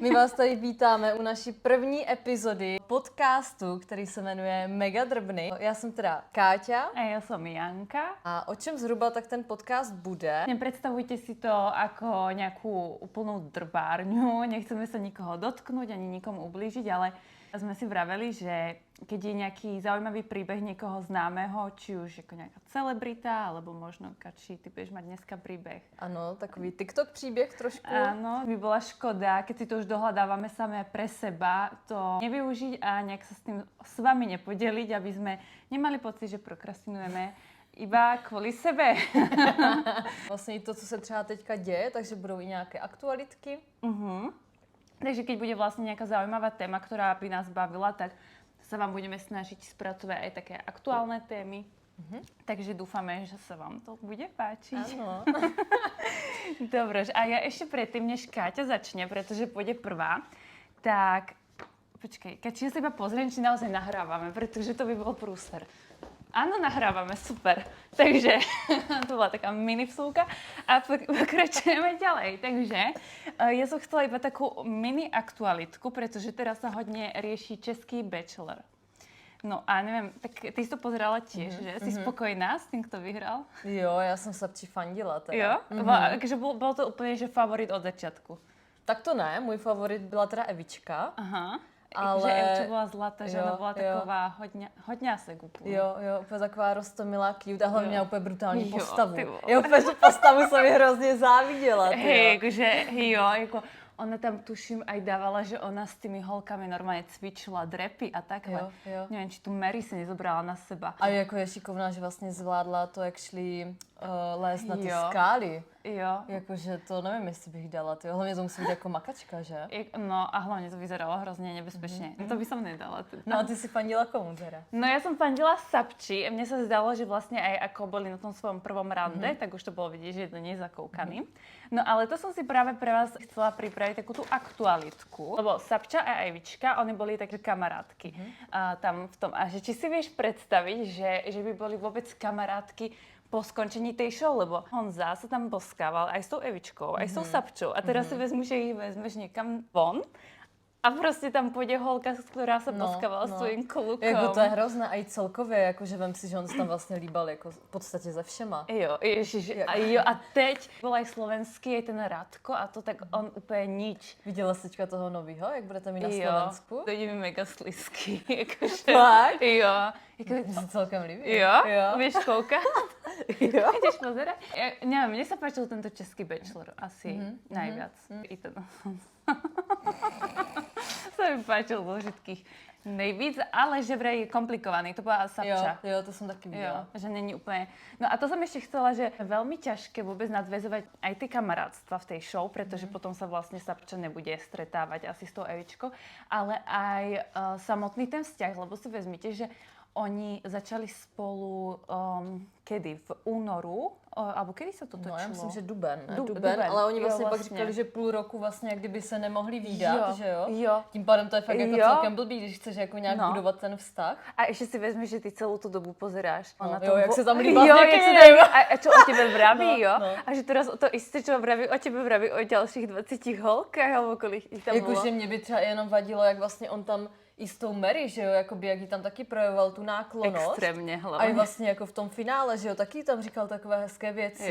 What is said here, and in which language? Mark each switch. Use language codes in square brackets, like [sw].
[cs] My vás tady vítáme u naší první epizody podcastu, který se jmenuje Mega drbny. Já jsem teda Káťa. [sk] A ja som Janka. [cs] A o čem zhruba tak ten podcast bude? [sk] Nepredstavujte si to ako nejakú úplnú drbárňu. Nechceme sa nikoho dotknúť ani nikomu ublížiť, ale sme si vraveli, že keď je nejaký zaujímavý príbeh niekoho známeho, či už ako nejaká celebrita, alebo možno, či ty budeš mať dneska príbeh. [cs] Ano, takový TikTok příběh trošku. [sk] Áno, by bola škoda, keď si to už dohľadávame samé pre seba, to nevyužiť a nejak sa s tým s vami nepodeliť, aby sme nemali pocit, že prokrastinujeme iba kvůli sebe. [cs] Vlastně to, co se třeba teďka děje, takže budou i nějaké aktualitky. [sk] Takže keď bude vlastne nejaká zaujímavá téma, ktorá by nás bavila, tak sa vám budeme snažiť spracovať aj také aktuálne témy. Takže dúfame, že sa vám to bude páčiť. Áno. Dobre, a ja ešte predtým, než Káťa začne, pretože pôjde prvá, tak počkej, Káťa, ja sa iba pozriem, či naozaj nahrávame, pretože to by bol prúser. Áno, nahrávame, super. Takže to bola taká mini vsúka a pokračujeme ďalej. Takže ja som chcela iba takú mini aktualitku, pretože teraz sa hodne rieši český Bachelor. No a neviem, tak ty si to pozerala tiež, že? Si spokojná s tým, kto vyhral? [cs] Jo, já jsem Sapči fandila teda. Jo? [sk] Takže bol to úplne, že favorit od začiatku. [cs] Tak to ne, můj favorit byla teda Evička. Aha. Ale... [sk] Že Evča bola zlatá, že ona bola jo. [cs] taková hodňásek úplně. Jo, úplně taková roztomilá, cute a hlavně měla úplně brutální Jo, postavu. ty vole. Já úplně tu postavu jsem mi hrozně záviděla. [sk] Hej, akože, jako ona tam tuším aj dávala, že ona s tými holkami normálne cvičila drepy a takhle. Jo. Neviem, či tu Mary si nezobrala na seba. [cs] A jako je šikovná, že vlastně zvládla to, jak šli lézt na ty Jo. skály. Jo. Jakože to nevím, jestli bych dala, tyjo. Hlavně to musí být jako makačka, že? [sk] No a hlavne to vyzeralo hrozne nebezpečne. To by som nedala. Teda. [cs] No a ty si fandila komu teda? [sk] No ja som fandila Sapči. Mne sa zdalo, že vlastne aj ako boli na tom svojom prvom rande, tak už to bolo vidieť, že je to nezakoukaný. No ale to som si práve pre vás chcela pripraviť takú tú aktualitku. Lebo Sapča a Evička, oni boli také kamarátky tam v tom. A že či si vieš predstaviť, že by boli vôbec kamarátky po skončení tej show, lebo Honza sa tam boskával aj s tou Evičkou, aj s tou Sapčou. A teraz si vezmu, že ich vezmeš niekam von a [cs] prostě tam půjde holka, která se poskávala s tvým klukom. Jako to je hrozné a i celkově, jakože vem si, že on se tam vlastně líbal jako v podstatě ze všema. [sk] Jo, ježiš, a teď byl aj slovenský, aj ten Radko a to tak on úplně nič. [cs] Viděla jsi teďka toho novýho, jak budete mít na Slovensku? To je mi mega slizký, jakože. Fakt? Jo. Mně se celkem líbí. [sk] Jo? Vieš koukat? Jo. Ideš pozerať? Ja, neviem, mne sa páčil tento český Bachelor asi najviac. I ten. Sa mi páčil zo všetkých nejvíc, ale že vraj je komplikovaný. To bola Sapča. [cs] Jo, to som taky viděla. Že není úplne... [sk] No a to som ešte chcela, že je veľmi ťažké vôbec nadväzovať aj tie kamarátstva v tej show, pretože potom sa vlastne Sapča nebude stretávať asi s tou Evičkou, ale aj samotný ten vzťah, lebo si vezmite, že oni začali spolu kedy? [cs] V únoru? [sk] Alebo kedy sa to točilo? [cs] No já myslím, že duben. Duben, ale oni vlastně jo, pak říkali, že půl roku vlastně jak kdyby se nemohli vídat, Jo, že jo? jo. Tím pádem to je fakt jako celkem blbý, když chceš jako nějak budovat ten vztah. [sk] A ešte si vezmeš, že ty celú tú dobu pozeráš. [cs] No, jo, jak se tam líbá jo, s někým. [sk] a čo o tebe vraví, jo? No. A že teraz to isté, čo vraví o tebe, vraví o ďalších 20 holkách, alebo kolik ich tam bolo. [cs] Jakože mě by třeba jenom vadilo, jak vlastně on tam i s tou Mary, že jo, jakoby, jak jí tam taky projevoval tu náklonnost. Extrémně hlavně. A i vlastně jako v tom finále, že jo, taky tam říkal takové hezké věci.